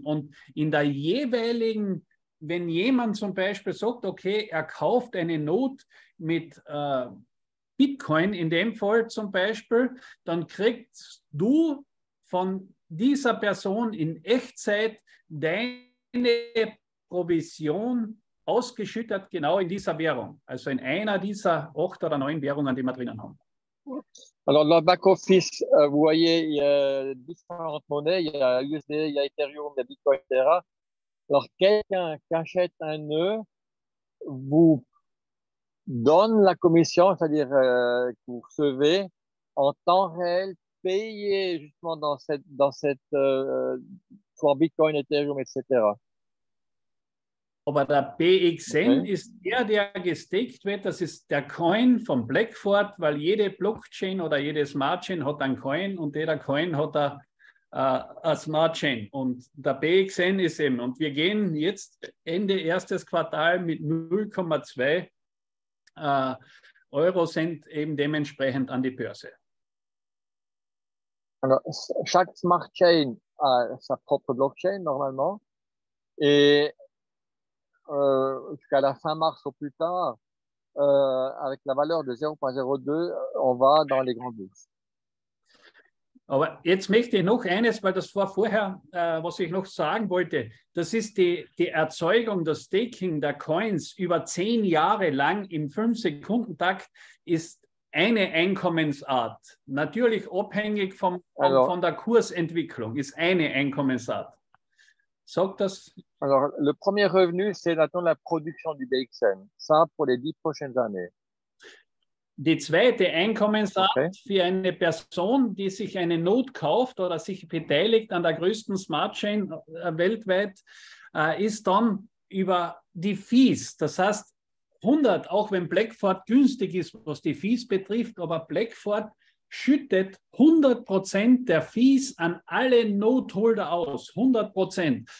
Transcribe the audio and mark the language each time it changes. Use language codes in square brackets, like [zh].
[de] Und in der jeweiligen, wenn jemand zum Beispiel sagt, okay, er kauft eine Node mit Bitcoin, in dem Fall zum Beispiel, dann kriegst du von dieser Person in Echtzeit deine Provision ausgeschüttet genau in dieser Währung. Also in einer dieser 8 oder 9 Währungen, die wir drinnen haben. [fr] Alors, dans le back-office, vous voyez, il y a différentes monnaies. Il y a USD, il y a Ethereum, il y a Bitcoin, etc. Alors, quelqu'un qui achète un nœud vous donne la commission, c'est-à-dire que vous recevez en temps réel, payé justement dans cette soit Bitcoin, Ethereum, etc. [de] Aber der BXN ist der gestaked wird, das ist der Coin von Blackford, weil jede Blockchain oder jede Smart Chain hat einen Coin und jeder Coin hat eine Smart Chain. Und der BXN ist eben, und wir gehen jetzt Ende erstes Quartal mit 0,2 Eurocent eben dementsprechend an die Börse. [fr] Alors, chaque Smart Chain a sa propre blockchain normalement. Et jusqu'à la fin mars au plus tard, avec la valeur de 0,02, on va dans les grandes bourses. [de] Aber jetzt möchte ich noch eines, weil das war vorher, was ich noch sagen wollte. Das ist die Erzeugung, das Staking der Coins über 10 Jahre lang im 5-Sekunden-Takt ist eine Einkommensart. Natürlich abhängig von der Kursentwicklung, ist eine Einkommensart. Sagt das? [fr] Alors, le premier revenu, c'est d'attendre la production du DXM. Ça, pour les 10 prochaines années. [de] Die zweite Einkommensart für eine Person, die sich eine Node kauft oder sich beteiligt an der größten Smart Chain weltweit, ist dann über die Fees. Das heißt, 100, auch wenn Blackford günstig ist, was die Fees betrifft, aber Blackford schüttet 100% der Fees an alle Node-Holder aus. 100%.